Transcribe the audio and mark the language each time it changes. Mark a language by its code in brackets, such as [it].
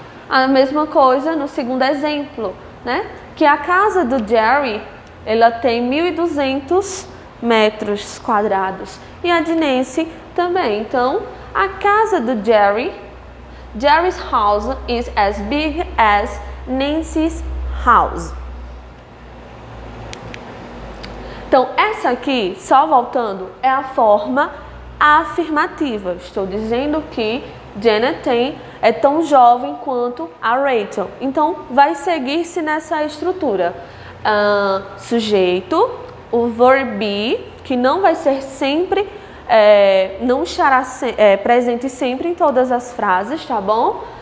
[pt] A mesma coisa no segundo exemplo, que a casa do Jerry, ela tem 1.200 metros quadrados e a de Nancy também. Então, a casa do [en] Jerry's house is as big as Nancy's house. [pt] Então, essa aqui, só voltando, é a forma afirmativa. Estou dizendo que Janet é tão jovem quanto a Rachel. Então, vai seguir-se nessa estrutura. Sujeito, o verbo be, que não vai ser sempre, não estará presente sempre em todas as frases, tá bom?